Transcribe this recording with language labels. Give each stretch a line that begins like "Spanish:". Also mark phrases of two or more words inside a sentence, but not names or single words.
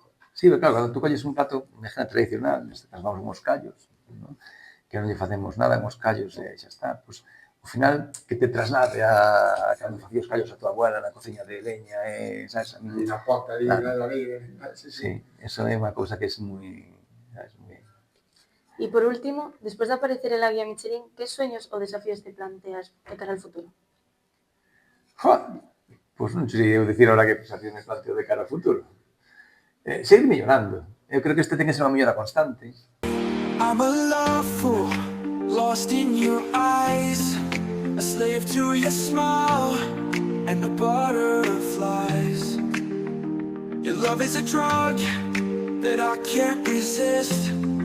Galician: Sí, pero claro, cando tú colles un plato, imagina tradicional, neste caso vamos mos callos, non? Que non lle facemos nada, mos callos e xa está, pois, ao final, que te traslade a cando facía os callos a tua abuela na cociña de leña, sabes? Na pota, ali, na lareira, sí, eso é unha cousa que é moi, sabes, moi...
Spanish: Y por último, después de aparecer en la guía Michelin, ¿qué sueños o desafíos te planteas de cara al futuro?
Galician: Pois non sei eu dicir ahora que desafíos me planteo de cara ao futuro. Seguir mellorando. Eu creo que este ten que ser unha mellora constante.
English: I'm a love fool, lost in your eyes, a slave to your smile and the butterflies. Your love is a drug that I can't resist.